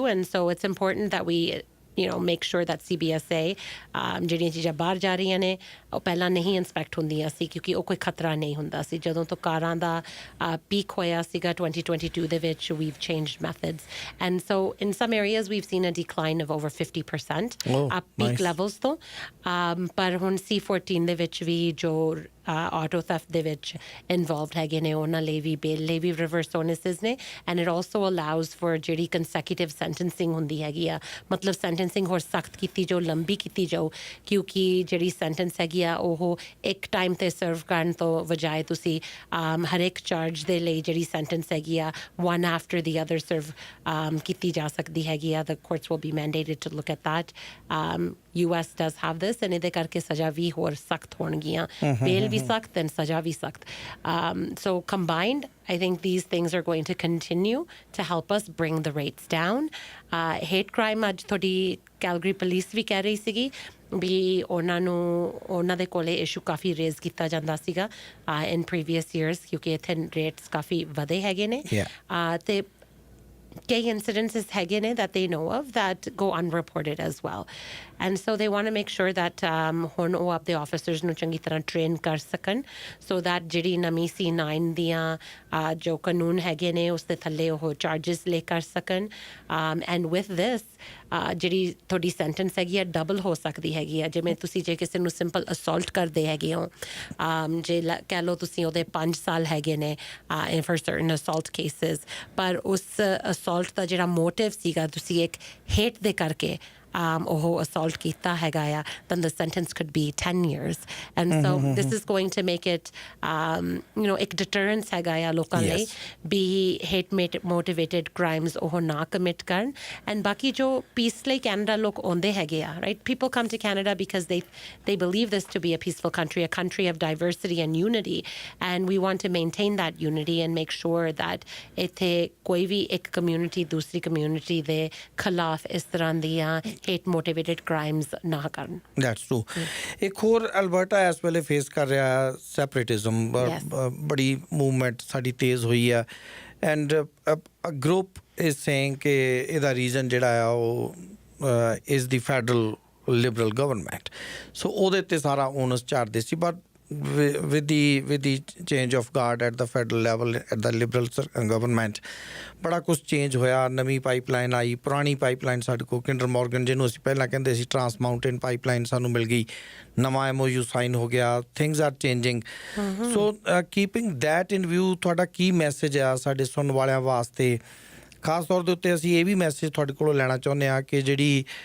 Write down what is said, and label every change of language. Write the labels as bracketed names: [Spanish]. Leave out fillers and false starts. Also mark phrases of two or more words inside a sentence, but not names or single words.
[English] And so it's important that we make sure that [Punjabi] CBSA ਜਿਹੜੀਆਂ ਚੀਜ਼ਾਂ ਬਾਹਰ ਜਾ ਰਹੀਆਂ ਨੇ ਉਹ ਪਹਿਲਾਂ ਨਹੀਂ ਇੰਸਪੈਕਟ ਹੁੰਦੀਆਂ ਸੀ ਕਿਉਂਕਿ ਉਹ ਕੋਈ ਖਤਰਾ ਨਹੀਂ ਹੁੰਦਾ ਸੀ ਜਦੋਂ ਤੋਂ ਕਾਰਾਂ ਦਾ ਪੀਕ ਹੋਇਆ ਸੀਗਾ 2022 ਦੇ ਵਿੱਚ [English] we've changed methods and so in some areas we've seen a decline of over 50% at peak levels [Punjabi] ਤੋਂ ਪਰ ਹੁਣ C14 ਦੇ ਵਿੱਚ ਵੀ ਜੋ [English] auto theft [Punjabi] ਦੇ ਵਿੱਚ involved ਹੈਗੇ ਨੇ ਉਹਨਾਂ ਲਈ ਵੀ bail ਲਈ ਵੀ [English] reverse bonuses [Punjabi] ਨੇ [English] and it also allows for [Punjabi] ਜਿਹੜੀ [English] consecutive sentencing [Punjabi] ਹੁੰਦੀ ਹੈਗੀ ਆ ਮਤਲਬ sentencing ਹੋਰ ਸਖਤ ਕੀਤੀ ਜੋ ਲੰਬੀ ਕੀਤੀ ਜਾਓ ਕਿਉਂਕਿ ਜਿਹੜੀ sentence ਹੈਗੀ ਆ ਉਹ ਇੱਕ ਟਾਈਮ ਤੇ ਸਰਵ ਕਰਨ ਤੋਂ ਵਜਾਏ ਤੁਸੀਂ ਹਰ ਇੱਕ ਚਾਰਜ ਦੇ ਲਈ ਜਿਹੜੀ sentence ਹੈਗੀ ਆ [English] one after the other [Punjabi] serve ਕੀਤੀ ਜਾ ਸਕਦੀ ਹੈਗੀ ਆ [English] the courts will be mandated to look at that US does have this and [Punjabi] ਇਹਦੇ ਕਰਕੇ ਸਜ਼ਾ ਵੀ ਹੋਰ ਸਖਤ ਹੋਣਗੀਆਂ bail ਵੀ ਸਖਤ [English] and [Punjabi] ਸਜ਼ਾ ਵੀ ਸਖਤ [English] so combined I think these things are going to continue to help us bring the rates down. Hate crime [Punjabi] ਅੱਜ ਤੁਹਾਡੀ ਕੈਲਗਰੀ ਪੁਲਿਸ ਵੀ ਕਹਿ ਰਹੀ ਸੀਗੀ ਵੀ ਉਹਨਾਂ ਦੇ ਕੋਲੇ ਇਸ਼ੂ ਕਾਫੀ ਰੇਜ਼ ਕੀਤਾ ਜਾਂਦਾ ਸੀਗਾ [English] in previous years [Punjabi] ਕਿਉਂਕਿ ਇੱਥੇ ਰੇਟਸ ਕਾਫੀ ਵਧੇ ਹੈਗੇ ਨੇ ਤੇ [English] gay incidences [Punjabi] ਹੈਗੇ ਨੇ [English] that they know of that go unreported as well. And so they want to make sure that [Punjabi] ਹੁਣ ਉਹ ਆਪਣੇ officers ਨੂੰ ਚੰਗੀ ਤਰ੍ਹਾਂ train ਕਰ ਸਕਣ [English] so that [Punjabi] ਜਿਹੜੀ ਨਵੀਂ C9 ਦੀਆਂ ਜੋ ਕਾਨੂੰਨ ਹੈਗੇ ਨੇ ਉਸ ਦੇ ਥੱਲੇ ਉਹ charges ਲੈ ਕਰ ਸਕਣ [English] and with this [Punjabi] ਜਿਹੜੀ ਤੁਹਾਡੀ sentence ਹੈਗੀ ਆ double ਹੋ ਸਕਦੀ ਹੈਗੀ ਆ ਜਿਵੇਂ ਤੁਸੀਂ ਜੇ ਕਿਸੇ ਨੂੰ [English] simple assault [Punjabi] ਕਰਦੇ ਹੈਗੇ ਹੋ ਜੇ ਕਹਿ ਲਓ ਤੁਸੀਂ ਉਹਦੇ 5 ਸਾਲ ਹੈਗੇ ਨੇ [English] for certain assault cases [Punjabi] ਪਰ ਉਸ assault ਦਾ ਜਿਹੜਾ motive ਸੀਗਾ ਤੁਸੀਂ ਇੱਕ hate ਦੇ ਕਰਕੇ ਉਹ assault ਕੀਤਾ ਹੈਗਾ ਆ [English] then the sentence could be 10 years and so this is going to make it [Punjabi] ਇੱਕ deterrence ਹੈਗਾ ਆ ਲੋਕਾਂ ਲਈ ਵੀ [English] hate motivated crimes [Punjabi] ਉਹ ਨਾ commit ਕਰਨ and ਬਾਕੀ ਜੋ peace ਲਈ Canada ਲੋਕ ਆਉਂਦੇ ਹੈਗੇ ਆ [English] right people come to Canada because they believe this to be a peaceful country a country of diversity and unity and we want to maintain that unity and make sure that [Punjabi] ਇੱਥੇ ਕੋਈ ਵੀ ਇੱਕ community ਦੂਸਰੀ community ਦੇ ਖਿਲਾਫ ਇਸ ਤਰ੍ਹਾਂ ਦੀਆਂ [English] hate motivated crimes [Punjabi] ਨਾ ਕਰਨ [English] That's true. [Punjabi] ਇੱਕ ਹੋਰ ਅਲਬਰਟਾ ਇਸ ਵੇਲੇ ਫੇਸ ਕਰ ਰਿਹਾ ਸੈਪਰੇਟਿਜ਼ਮ ਬੜੀ ਮੂਵਮੈਂਟ ਸਾਡੀ ਤੇਜ਼ ਹੋਈ ਆ [English] and group is saying [Punjabi] ਕਿ ਇਹਦਾ ਰੀਜ਼ਨ ਜਿਹੜਾ ਆ ਉਹ [English] is the federal liberal government so [Punjabi] ਉਹਦੇ ਤੇ ਸਾਰਾ ਓਨਸ ਝਾੜਦੇ ਸੀ [English] but with the change of guard at the federal level at the liberal government [Punjabi] ਬੜਾ ਕੁਝ ਚੇਂਜ ਹੋਇਆ ਨਵੀਂ ਪਾਈਪਲਾਈਨ ਆਈ ਪੁਰਾਣੀ ਪਾਈਪਲਾਈਨ ਸਾਡੇ ਕੋਲ ਕਿੰਡਰ ਮੋਰਗਨ ਜਿਹਨੂੰ ਅਸੀਂ ਪਹਿਲਾਂ ਕਹਿੰਦੇ ਸੀ ਟਰਾਂਸ ਮਾਊਂਟੇਨ ਪਾਈਪਲਾਈਨ ਸਾਨੂੰ ਮਿਲ ਗਈ ਨਵਾਂ MOU ਸਾਈਨ ਹੋ ਗਿਆ [English] things are changing so keeping that in view [Punjabi] ਤੁਹਾਡਾ ਕੀ ਮੈਸੇਜ ਆ ਸਾਡੇ ਸੁਣਨ ਵਾਲਿਆਂ ਵਾਸਤੇ ਖਾਸ ਤੌਰ ਦੇ ਉੱਤੇ ਅਸੀਂ ਇਹ ਵੀ ਮੈਸੇਜ ਤੁਹਾਡੇ ਕੋਲੋਂ ਲੈਣਾ ਚਾਹੁੰਦੇ ਹਾਂ ਕਿ ਜਿਹੜੀ